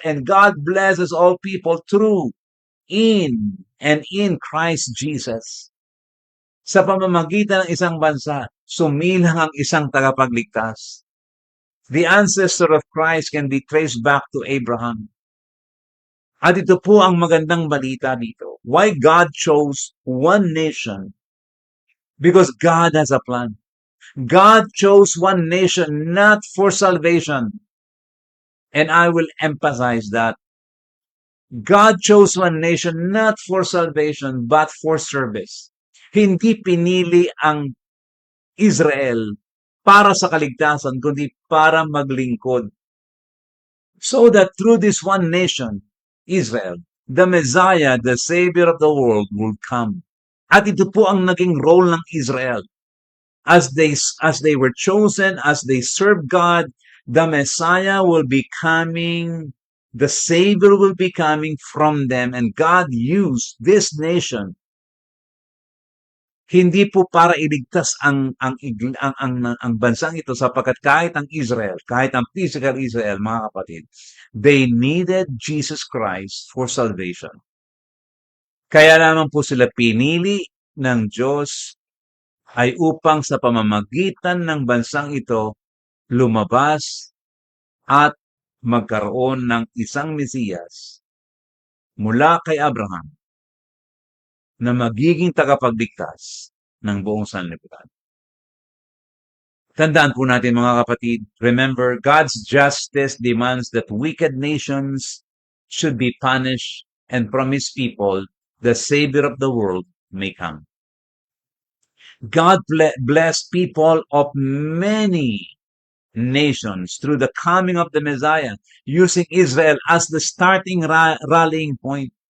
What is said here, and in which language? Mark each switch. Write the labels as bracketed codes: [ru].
[en] And God blesses all people through, in Christ Jesus. [tl] Sa pamamagitan ng isang bansa, sumilang ang isang tagapagligtas. [en] The ancestor of Christ can be traced back to Abraham. [tl] At ito po ang magandang balita dito. [en] Why God chose one nation? Because God has a plan. God chose one nation not for salvation. And I will emphasize that. God chose one nation not for salvation but for service. [tl] Hindi pinili ang Israel para sa kaligtasan, kundi para maglingkod. [en] So that through this one nation, Israel, the Messiah, the Savior of the world, will come. [tl] At ito po ang naging role ng Israel. [en] As they were chosen, as they served God, the Messiah will be coming, the Savior will be coming from them, and God used this nation [tl] hindi po para iligtas ang bansang ito sapagkat kahit ang Israel, kahit ang physical Israel, mga kapatid, [en] they needed Jesus Christ for salvation. [tl] Kaya naman po sila pinili ng Diyos ay upang sa pamamagitan ng bansang ito lumabas at magkaroon ng isang Mesiyas mula kay Abraham na magiging tagapagligtas ng buong sanlibutan. Tandaan po natin mga kapatid, [en] remember, God's justice demands that wicked nations should be punished and from His people, the Savior of the world may come. God blessed people of many nations through the coming of the Messiah, using Israel as the starting rallying point.